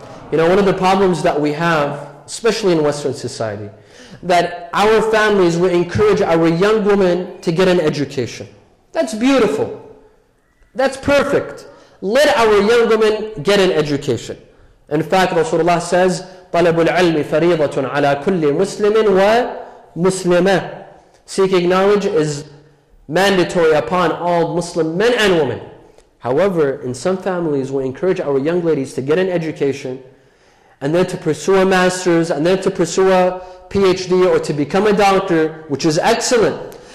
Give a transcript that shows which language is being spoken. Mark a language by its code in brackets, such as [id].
[en] You know, one of the problems that we have, especially in Western society, that our families will encourage our young women to get an education. That's beautiful. That's perfect. Let our young women get an education. In fact, Rasulullah says, [ar] طَلَبُ الْعِلْمِ فَرِيضَةٌ عَلَى كُلِّ مُسْلِمٍ وَمُسْلِمَةٍ. [en] Seeking knowledge is mandatory upon all Muslim men and women. However, in some families, we encourage our young ladies to get an education and then to pursue a master's and then to pursue a PhD or to become a doctor, which is excellent.